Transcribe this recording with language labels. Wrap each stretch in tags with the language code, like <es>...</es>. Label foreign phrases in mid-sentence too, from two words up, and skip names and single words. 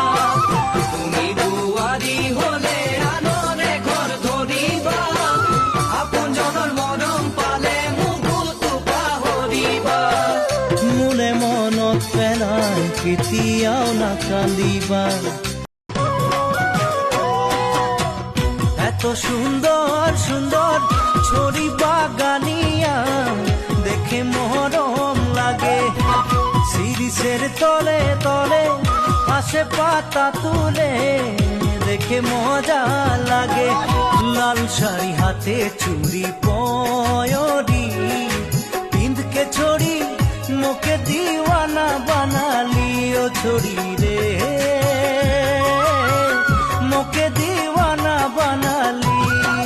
<as>তুমি বোৱাৰী হলে আনৰে ঘৰ ধৰিবা, আপোনজনৰ মৰম পালে মোক কতো পাহৰিবা। মোলে মনত পেলাই কেতিয়াও নাকান্দিবা।</as> <bn>এত সুন্দর সুন্দর ছড়ি বাগানিয়া দেখে মরম লাগে, শিরিষের তলে তলে আসে পাতা তুলে দেখে মজা লাগে।</bn> <sck>लाल साड़ी हाथे चुड़ी पयरि पिन्ध के छोड़ी मोके दीवाना बना लियो छोड़ी रे, मोके दीवाना बना लियो।</sck>